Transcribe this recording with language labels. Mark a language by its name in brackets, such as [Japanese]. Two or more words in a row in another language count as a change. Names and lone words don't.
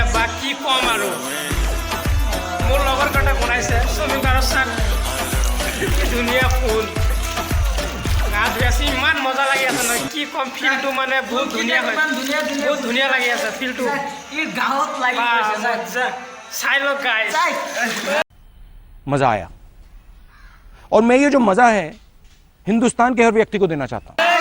[Assamese] বা কি কম আৰু, মোৰ লগৰ কাৰণে বনাইছে চুইমিং পুলৰ চাক ধুনীয়া ফুল গা ধুই আছে। ইমান মজা লাগি আছে নহয়, কি কম। ফিল্ডটো মানে বহুত ধুনীয়া হয়, বহুত ধুনীয়া লাগি আছে ফিল্ডটো। চাই লওক গাইজ, [Hindi] मजा आया और मैं ये जो मजा है हिंदुस्तान के हर व्यक्ति को देना चाहता हूं।